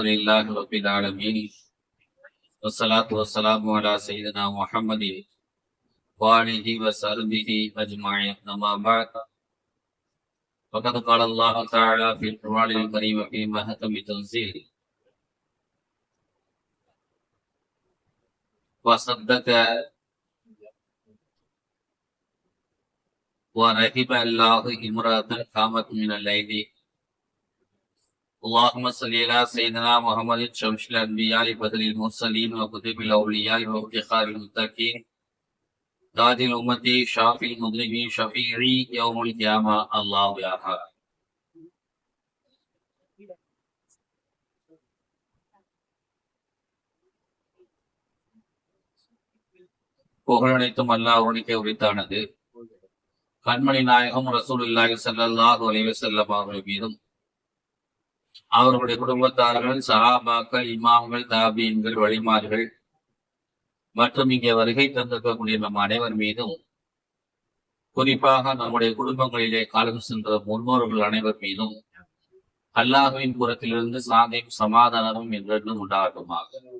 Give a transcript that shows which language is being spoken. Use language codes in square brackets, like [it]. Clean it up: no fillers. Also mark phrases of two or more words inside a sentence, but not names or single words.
[ar] لله رب العالمين والصلاة والسلام على سيدنا محمد وآله وصحبه أجمعين أما بعد فقد قال الله تعالى في القرآن الكريم في محكم تنزيله وصدق ورحم الله امرأة قامت من الليل اللهم صل على سيدنا محمد شمس الأنبياء بدر المرسلين وكتب الأولياء وافتخار المتقين تاج الأمة شافي المذنبين شفيعي يوم القيامة الله يا أحد. [ta] புகழனைத்தும் அல்லாஹ்வுக்கே உரித்தானது. கண்மணி நாயகம் [ar] رسول الله صلى الله عليه وسلم [ta] அவர்கள் மீதும் அவர்களுடைய குடும்பத்தார்கள் சஹாபாக்கள் இமாம்கள் தாபீன்கள் வழிமார்கள் மற்றும் இங்கே வருகை தந்திருக்கக்கூடிய நம் அனைவர் மீதும் குறிப்பாக நம்முடைய குடும்பங்களிலே காலம் சென்ற முன்னோர்கள் அனைவர் மீதும் அல்லாஹ்வின் புறத்திலிருந்து சாந்தியும் சமாதானமும் என்றென்றும் உண்டாகட்டுமாக.